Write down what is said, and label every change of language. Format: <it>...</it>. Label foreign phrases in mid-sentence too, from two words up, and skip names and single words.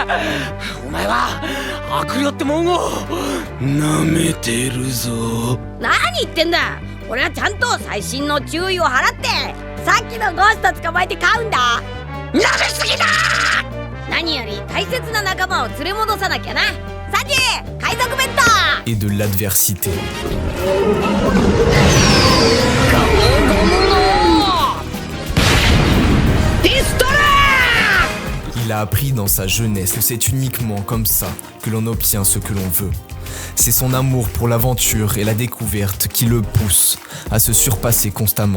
<ja>お前は悪霊ってもんをなめてるぞ。何言ってんだ。俺はちゃんと細心の注意を払ってさっきのゴースト捕まえて飼うんだ。なめすぎだ。何より大切な仲間を連れ戻さなきゃな。サンジ海賊弁当。</ja> <fr>Et de l'adversité. Il a appris dans sa jeunesse que c'est uniquement comme ça que l'on obtient ce que l'on veut. C'est son amour pour l'aventure et la découverte qui le pousse à se surpasser constamment.</fr>